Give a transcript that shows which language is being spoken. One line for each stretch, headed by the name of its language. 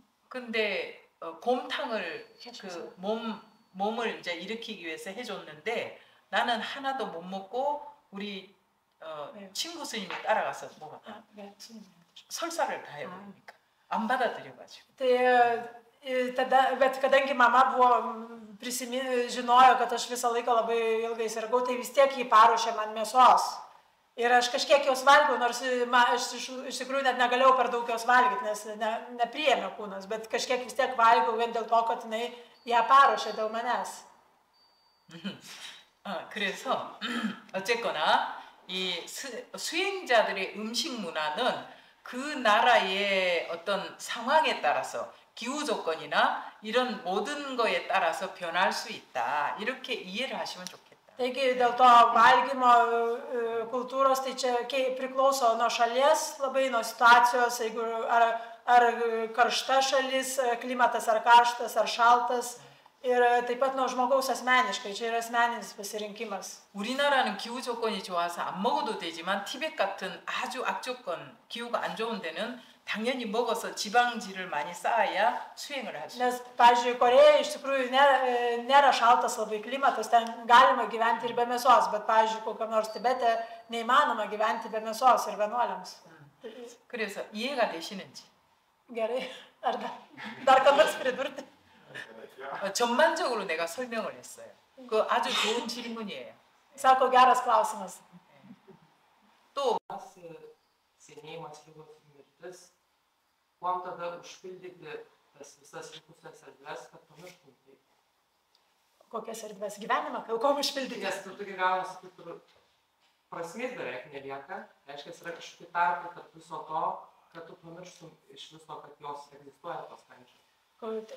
Korean: 근데 곰탕을 그 몸을 이제 일으키기 위해서 해줬는데 나는 하나도 못 먹고 우리 친구 스님이 따라가서 먹었다. 설사를 다 해버리니까 안 받아들여가지고.
Lithuanian: Bet kadangi mama žinojo, kad aš visą laiką labai ilgai sirgau, tai vis tiek jį paruošė man mėsos. Ir aš kažkiek jos valgiau, nors aš iš tikrųjų net negalėjau per daug jos valgyti, nes nepriėmė kūnas, bet kažkiek vis tiek valgiau vien dėl to, kad jinai ją paruošė dėl manęs.
Korean: 그래서 어쨌거나 이 수행자들의 음식 문화는 그 나라의 어떤 상황에 따라서 기후 조건이나 이런 모든 거에 따라서 변할 수 있다. 이렇게 이해를 하시면 좋겠다.
Lithuanian: Taigi dėl to valgymo kultūros tai čia priklauso nuo šalies, labai nuo situacijos, jeigu ar karšta šalis, klimatas ar karštas, ar šaltas. Ir taip pat nuo žmogaus asmeniškai, čia yra asmeninis pasirinkimas.
Korean: 우리나라는 기후 조건이 좋아서 안 먹어도 되지만 티벳 같은 아주 악조건, 기후가 안 좋은 데는 당연히 먹어서 지방질을 많이 쌓아야 수행을 할 수 있어요.
Lithuanian: Nes, pavyzdžiui, Korėja iš tikrųjų nėra šaltas labai klimatas, ten galima gyventi ir be mėsos, bet, pavyzdžiui, kokiam nors Tibete neįmanoma gyventi be mėsos ir vienuoliams.
Korean: 그래서 이해가 되시는지?
Lithuanian: Gerai, ar dar ką nors pridurti?
Korean: 전반적으로 내가 설명을 했어요. 그 아주 좋은 질문이에요.
Lithuanian: Sako, geras klausimas.
Korean: 또
Lithuanian: senėjimas, ligos ir mirtis, kuom tada užpildyti tas visas likusias erdves, kad pamirštum tai? Kokias erdves gyvenimą, kuom užpildyti? Nes tu tokia gaunasi, kaip ir prasmės beveik nelieka, reiškia, yra kažkokie tarpai tarp viso to, kad tu pamirštum iš viso, kad jos egzistuoja tos kančios.